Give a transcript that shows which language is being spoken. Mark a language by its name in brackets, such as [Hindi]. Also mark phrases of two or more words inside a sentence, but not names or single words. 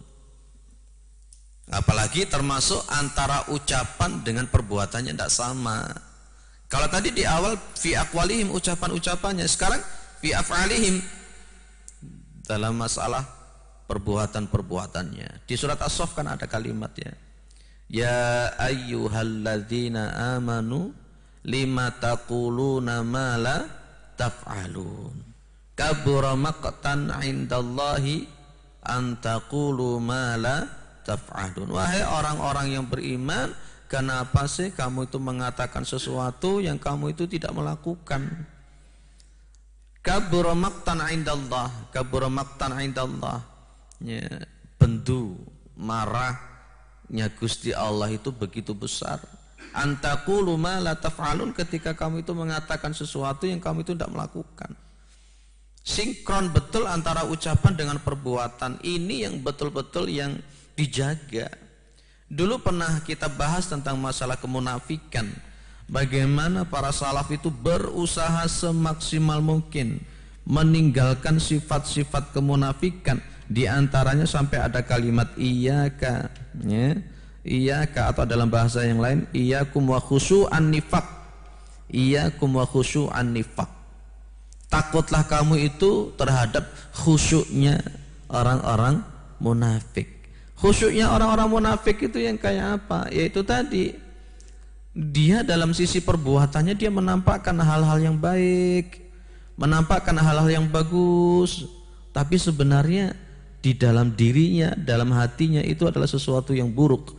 [Indonesian] Apalagi termasuk antara ucapan dengan perbuatannya tidak sama. Kalau tadi di awal [Arabic] في أقوالهم [Indonesian] ucapan-ucapannya, sekarang [Arabic] في أفعالهم [Indonesian] dalam masalah perbuatan-perbuatannya. Di surat As-Saff kan ada kalimatnya. [Arabic] يا أيها الذين آمنوا لم تقولون ما لا تفعلون. كبر مقتا عند الله أن تقولوا ما لا تفعلون. [Indonesian] Wahai orang-orang yang beriman, kenapa sih kamu itu mengatakan sesuatu yang kamu itu tidak melakukan? [Arabic] كبر مقتا عند الله كبر مقتا عند الله. [Indonesian] Ya, bendu, marah haknya Gusti Allah itu begitu besar. [Arabic] أن تقولوا ما لا تفعلون, [Indonesian] ketika kamu itu mengatakan sesuatu yang kamu itu tidak melakukan. Sinkron betul antara ucapan dengan perbuatan. Ini yang betul-betul yang dijaga. Dulu pernah kita bahas tentang masalah kemunafikan. Bagaimana para salaf itu berusaha semaksimal mungkin meninggalkan sifat-sifat kemunafikan. Di antaranya sampai ada kalimat iyyaka, ya. Iyyaka, atau dalam bahasa yang lain [Arabic] إياكم وخشوع النفاق. إياكم وخشوع النفاق. [Indonesian] Takutlah kamu itu terhadap khusyuknya orang-orang munafik. Khusyuknya orang-orang munafik itu yang kayak apa? Yaitu tadi, dia dalam sisi perbuatannya dia menampakkan hal-hal yang baik, menampakkan hal-hal yang bagus, tapi sebenarnya di dalam dirinya, dalam hatinya itu adalah sesuatu yang buruk.